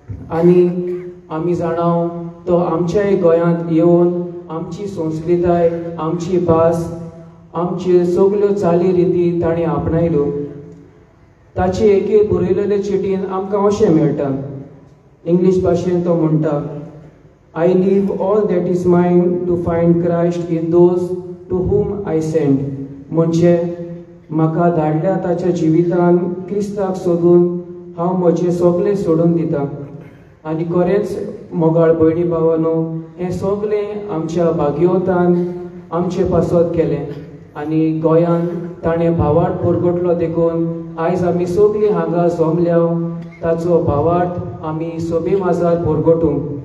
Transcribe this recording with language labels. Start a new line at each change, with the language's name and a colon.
Goan Konkani: आनी आमी जाणाव तो आमच्याय गोंयांत येवन आमची संस्कृताय, आमची भास, आमच्यो सगल्यो चाली रिती ताणें आपणायल्यो. ताचे एके बरयलेले चिटीन आमकां अशें मेळटा. इंग्लीश भाशेन तो म्हणटा,
English: I leave all that is mine to find Christ in those to whom I send.
Goan Konkani: म्हणजे म्हाका धाडल्या ताच्या जिवितान क्रिस्ताक सोदून हांव म्हजें सगळें सोडून दिता. आनी खरेंच मोगाळ भयणी भावानो, हें सगळें आमच्या भाग्यवतान आमचे पासत केलें. आनी गोंयान ताणें भावार्थ परगटलो देखून आयज आमी सगळीं हांगा जमल्या ताचो भावार्थ आमी सोबे माजार परगटूं.